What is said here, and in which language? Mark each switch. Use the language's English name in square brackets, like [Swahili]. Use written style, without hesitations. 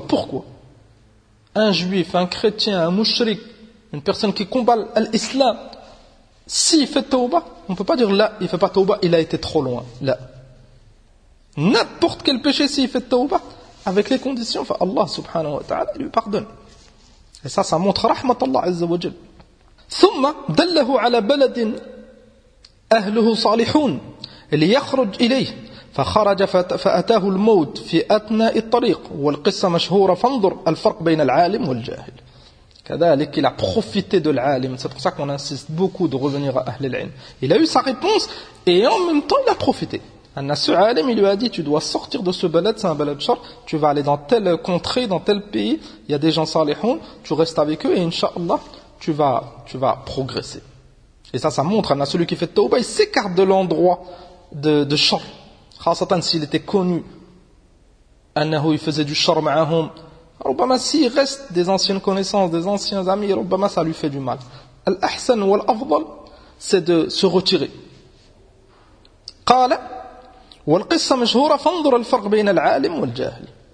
[French] Pourquoi ? Un juif, un chrétien, un mushrik, une personne qui combat l'islam, s'il fait tawba, on ne peut pas dire là, il ne fait pas tawba, il a été trop loin. Là. N'importe quel péché, s'il fait tawba, avec les conditions, enfin, Allah subhanahu wa ta'ala, il lui pardonne. Et ça montre rahmat Allah azza wa jal. [Arabic] ثم دله على بلد اهله صالحون ليخرج اليه فخرج فاتاه الموت في اثناء الطريق والقصه مشهوره فانظر الفرق بين العالم والجاهل. [French] كذلك il a profité de l'alim. C'est pour ça qu'on insiste beaucoup de revenir à Ahl al-Ilm. Il a eu sa réponse et en même temps il a profité. Un alim, il lui a dit, tu dois sortir de ce balad, c'est un balad char, tu vas aller dans telle contrée, dans tel pays, il y a des gens salihoun, tu restes avec eux et inshallah, tu vas progresser. Et ça montre, un celui qui fait tawbah, il s'écarte de l'endroit de char. Khasatan, s'il était connu, annahu, il faisait du char [Arabic] ma'ahoum, [French] rubama, s'il reste des anciennes connaissances, des anciens amis, rubama, ça lui fait du mal. [Arabic] Al-ahsan wal-afdal, [French] c'est de se retirer. [Arabic] Qala, والقصة مشهورة فانظر الفرق بين العالم والجاهل.